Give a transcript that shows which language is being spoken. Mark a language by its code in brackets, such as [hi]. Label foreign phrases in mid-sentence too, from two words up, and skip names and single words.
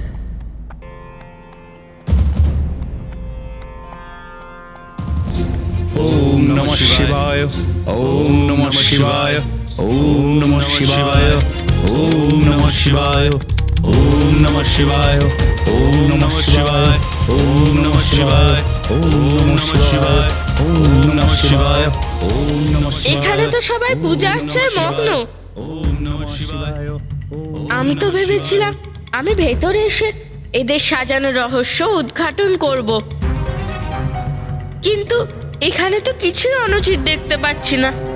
[sa] ওম নমঃ শিবায়, ওম নমঃ শিবায়, ওম নমঃ শিবায়, ওম নমঃ শিবায়, ওম নমঃ শিবায়, ওম নমঃ শিবায়, ওম নমঃ শিবায়, ওম নমঃ শিবায়, ওম নমঃ শিবায়, ওম নমঃ শিবায়। [bn] এখানে তো সবাই পূজা অর্চনায় মগ্ন। [sa] ওম নমঃ শিবায়। [bn] আমি তো ভেবেছিলাম আমি ভেতরে এসে এদের সাজানোর রহস্য উদ্ঘাটন করব, কিন্তু এখানে তো কিছুই অনুচিত দেখতে পাচ্ছি না।